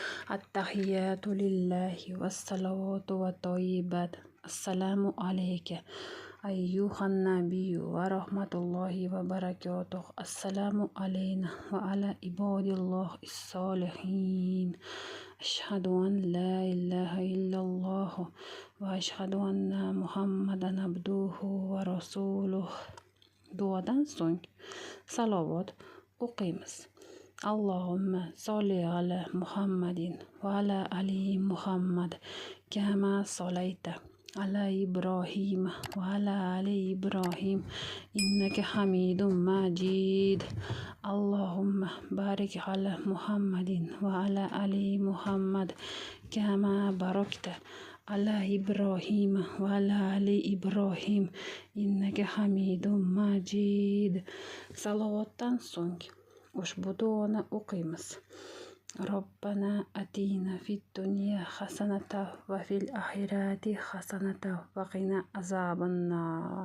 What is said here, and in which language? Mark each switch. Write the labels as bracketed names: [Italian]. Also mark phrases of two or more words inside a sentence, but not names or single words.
[Arabic] التحيات لله والصلوات والطيبات. السلام عليك أيها النبي ورحمة الله وبركاته. السلام علينا وعلى عباد الله الصالحين. أشهد أن لا إله إلا الله وأشهد أن محمدا عبده ورسوله. [Uzbek] Duodan so'ng salovat o'qiymiz. [Arabic] اللهم صل على محمد وعلى آل محمد كما صليت على إبراهيم وعلى آل إبراهيم إنك حميد مجيد. اللهم بارك على محمد وعلى آل محمد كما باركت على إبراهيم وعلى آل إبراهيم إنك حميد مجيد. [Uzbek] Salovatdan so'ng ushbu duoni o'qiymiz. [Arabic] ربنا آتنا في الدنيا حسنة وفي الآخرة حسنة وقنا عذاب النار.